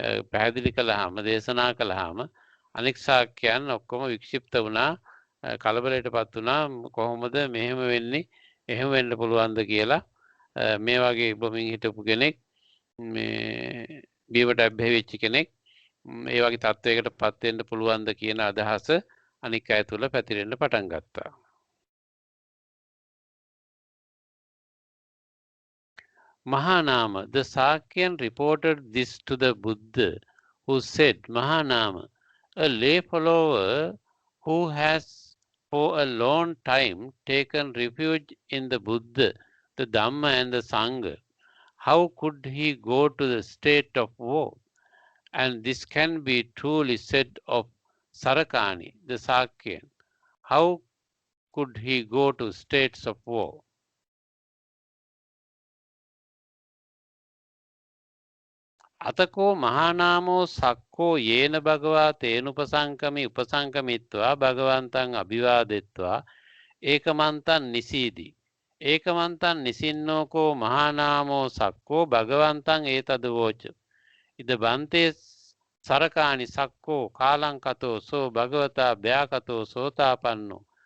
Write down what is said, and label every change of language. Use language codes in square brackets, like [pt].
[si] පැහැදිලි කළාම දේශනා කළාම අනෙක් ශාක්‍යයන් ඔක්කොම වික්ෂිප්ත වුණා කලබලයටපත් වුණා කොහොමද මෙහෙම වෙන්නේ එහෙම වෙන්න පුළුවන්ද කියලා මේ වගේ බොමින් හිටපු කෙනෙක් මේ බීවට අබ්බැහි වෙච්ච කෙනෙක් ඒ වගේ තත්වයකට පත් වෙන්න පුළුවන්ද කියන අදහස අනික් අය තුල පැතිරෙන්න පටන් ගත්තා. [en] Mahanama, the Sakyan reported this to the Buddha, who said, Mahanama, a lay follower who has for a long time taken refuge in the Buddha, the Dhamma and the Sangha, how could he go to the state of woe? And this can be truly said of Sarakani, the Sakyan. How could he go to states of woe? [pi] අතකෝ මහානාමෝ සක්කෝ යේන භගවා තේනුපසංකමි උපසංකමිත්වා භගවන්තං අභිවාදෙත්වා ඒකමන්තං නිසීදි ඒකමන්තං නිසින්නෝකෝ මහානාමෝ සක්කෝ භගවන්තං ඒතදවෝච ඉද බන්තේ සරකාණි සක්කෝ කාලංකතෝ සෝ භගවතා භ්‍යාකතෝ සෝතාපන්නෝ